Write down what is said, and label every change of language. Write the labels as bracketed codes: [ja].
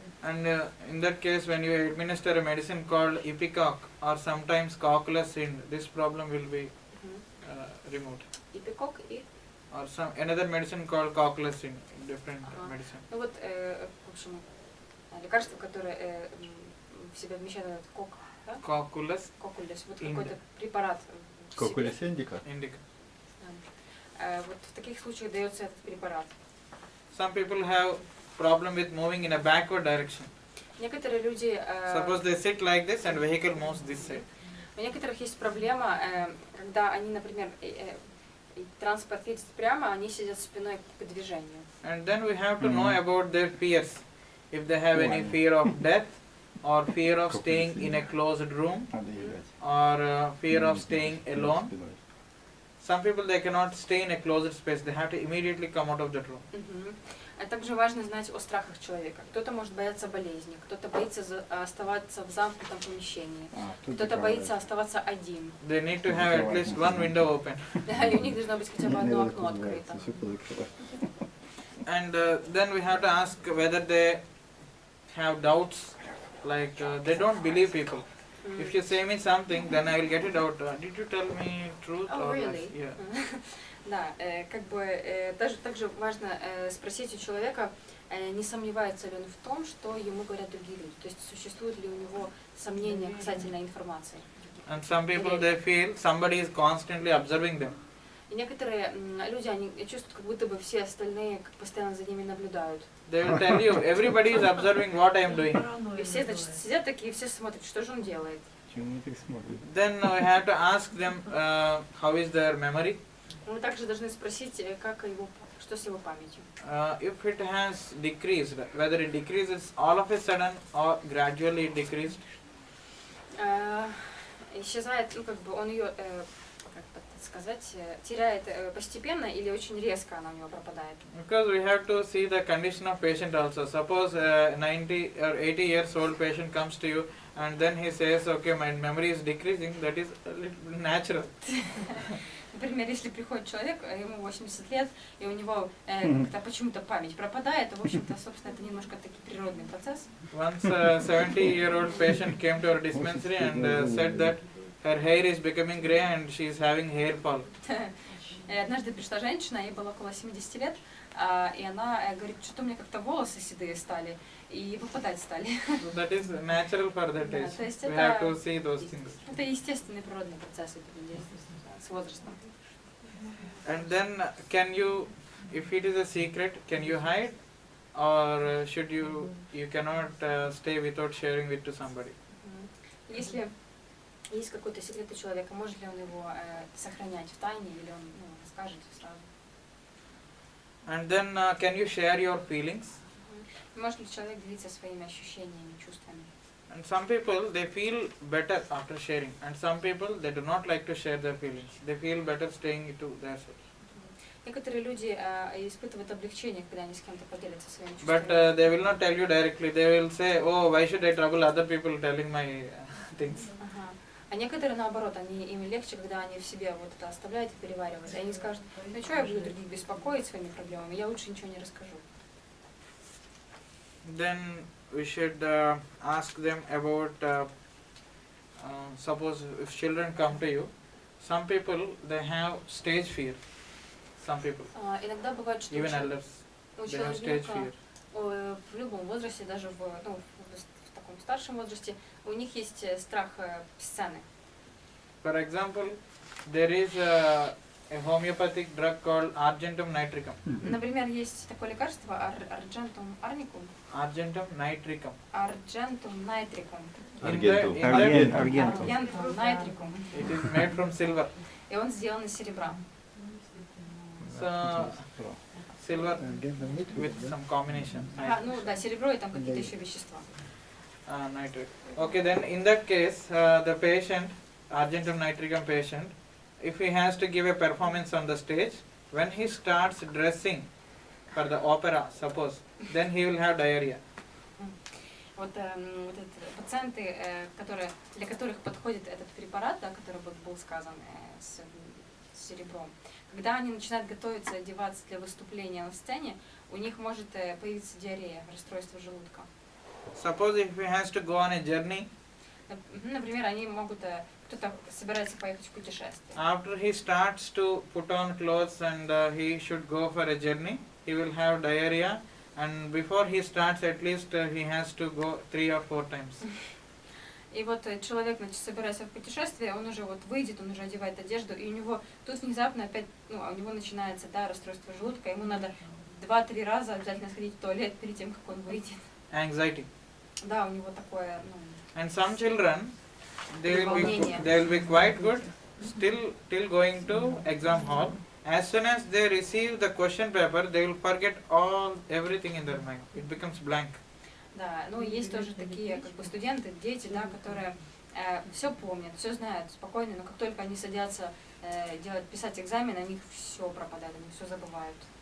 [en] And in that case, when you administer a medicine called ipecac or sometimes cocculus-ind, this problem will be removed. [ru] Ипикок и... [en] Or some another medicine called cocculus-ind, different medicine. [ru] Ну вот, в общем, лекарство, которое в себя вмещает этот кок, да? [en] Cocculus [ru] Кокулес, вот [en] Ind. [ru] какой-то препарат в себе. Кокулес индика. [en] indica. [ru] Вот в таких случаях дается этот препарат. [en] Some people have problem with moving in a backward direction. [ru] Некоторые люди, [en] Suppose they sit like this and vehicle moves this side. [ru] у некоторых есть проблема, когда они, например, транспорт едет прямо, они сидят спиной к движению. [en] And then we have to know about their fears. If they have any fear of death, or fear of staying in a closed room, or fear of staying alone. Some people they cannot stay in a closed space. They have to immediately come out of that room. [ru] А также важно знать о страхах человека. Кто-то может бояться болезни, кто-то боится оставаться в замкнутом помещении, кто-то боится оставаться один. [en] They need to have at least one window open. [ru] И у них должно быть хотя бы одно окно открыто. [en] And then we have to ask whether they have doubts, like they don't believe people. If you say me something, then I will get it out. Did you tell me truth Oh, or really? lies? Yeah. [ru] Да, как бы также важно спросить у человека, не сомневается ли он в том, что ему говорят другие люди. То есть существует ли у него сомнения касательно информации. [en] And some people they feel somebody is constantly observing them. [ru] И некоторые люди, они чувствуют, как будто бы все остальные постоянно за ними наблюдают. [en] They will tell you everybody is observing what I am doing. [ru] И все, значит, сидят такие, все смотрят, что же он делает. [en] Then we have to ask them how is their memory. [ru] Мы также должны спросить, что с его памятью. [en] If it has decreased, whether it decreases all of a sudden or gradually it decreased. [ru] Исчезает, как бы он ее, как бы сказать, теряет постепенно или очень резко она у него пропадает. [en] Because we have to see the condition of patient also. Suppose a 90 or 80 years old patient comes to you and then he says, okay, my memory is decreasing, that is a little natural. [ru] Например, если приходит человек, ему 80 лет, и у него как-то почему-то память пропадает, то, в общем-то, собственно, это немножко таки природный процесс. [en] Once a 70-year-old patient came to our dispensary and said that her hair is becoming grey and she is having hair fall. [ru] Однажды пришла женщина, ей было около 70 лет, и она говорит, что-то у меня как-то волосы седые стали, и выпадать стали. [en] So that is natural for that age. [ru] То есть [en] We have to see those things. [ru] это естественный природный процесс с возрастом. [en] And then can you, if it is a secret, can you hide? Or should you cannot stay without sharing it to somebody? [ru] Если есть какой-то секрет у человека, может ли он его сохранять в тайне, или он расскажет сразу? [en] And then can you share your feelings? [ru] Может ли человек делиться своими ощущениями, чувствами? [en] And some people they feel better after sharing, and some people they do not like to share their feelings. They feel better staying to themselves. [ru] Некоторые люди испытывают облегчение, когда они с кем-то поделятся своими [en] But [ru] чувствами. [en] they will not tell you directly. They will say, "Oh, why should I trouble other people telling my things?" [ru] Ага. А некоторые наоборот, им легче, когда они в себе вот это оставляют и переваривают. И они скажут, ну что я буду других беспокоить своими проблемами, я лучше ничего не расскажу. [en] Then we should ask them about, suppose if children come to you, some people they have stage fear. Some people, [ru] Иногда бывает, что [en] even elders, [ru] у [en] they have stage fear. [ru] человека в любом возрасте, даже в таком в старшем возрасте, у них есть страх сцены. [en] For example, there is a homeopathic drug called argentum nitricum. [ru] Например, есть такое лекарство арджентум арникум, [en] Argentum nitricum. [ru] арджентум найтрикум, Аргентум. аргентум найтрикум, [en] It is made from silver. [ru] и он сделан из серебра. [en] So, silver with some combination. [ru] Ну да, серебро и там какие-то еще вещества. [en] Nitric. Okay, then in that case, the patient, argentum nitricum patient, if he has to give a performance on the stage, when he starts dressing for the opera, suppose, then he will have diarrhea. [ru] Вот пациенты, для которых подходит этот препарат, да, который был сказан с серебром, когда они начинают готовиться, одеваться для выступления на сцене, у них может появиться диарея, расстройство желудка. [en] Suppose if he has to go on a journey, [ru] Например, они могут, кто-то собирается поехать в путешествие. [en] after he starts to put on clothes and he should go for a journey, he will have diarrhea, and before he starts at least he has to go 3 or 4 times. [ru] И вот человек, значит, собираясь в путешествие, он уже вот выйдет, он уже одевает одежду, и у него тут внезапно опять, у него начинается, да, расстройство желудка, ему надо 2-3 раза обязательно сходить в туалет перед тем, как он выйдет. [en] Anxiety. [ru] Да, у него такое, [en] And some children, they will be quite good still till going to exam hall. As soon as they receive the question paper, they will forget everything in their mind. It becomes blank. [ru] Да, ну есть тоже такие как бы студенты, дети, да, которые все помнят, все знают спокойно, но как только они садятся писать экзамен, у них все пропадает, они все забывают.